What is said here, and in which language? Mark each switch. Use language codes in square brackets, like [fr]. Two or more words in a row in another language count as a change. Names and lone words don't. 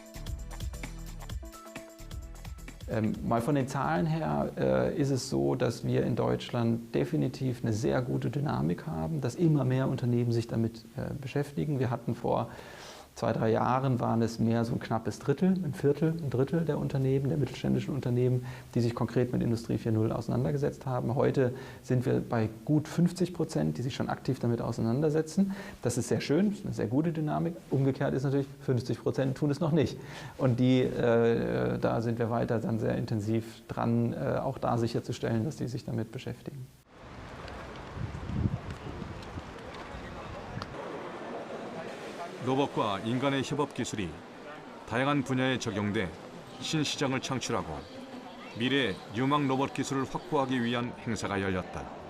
[de] Mal von den Zahlen her ist es so, dass wir in Deutschland definitiv eine sehr gute Dynamik haben, dass immer mehr Unternehmen sich damit beschäftigen. Wir hatten vor 2-3 Jahren waren es mehr so ein knappes Drittel, ein Drittel der Unternehmen, der mittelständischen Unternehmen, die sich konkret mit Industrie 4.0 auseinandergesetzt haben. Heute sind wir bei gut 50%, die sich schon aktiv damit auseinandersetzen. Das ist sehr schön, eine sehr gute Dynamik. Umgekehrt ist natürlich, 50% tun es noch nicht. Und da sind wir weiter dann sehr intensiv dran, auch da sicherzustellen, dass die sich damit beschäftigen. [ko] 로봇과 인간의 협업 기술이 다양한 분야에 적용돼 신시장을 창출하고 미래 유망 로봇 기술을 확보하기 위한 행사가 열렸다.